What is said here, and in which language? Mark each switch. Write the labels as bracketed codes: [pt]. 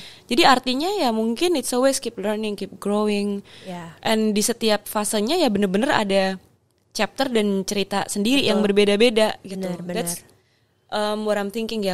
[id] Jadi artinya ya mungkin [en] it's always keep learning, keep growing. And [id] di setiap fasenya ya bener-bener ada chapter dan cerita sendiri yang berbeda-beda gitu. [en] That's what I'm thinking ya.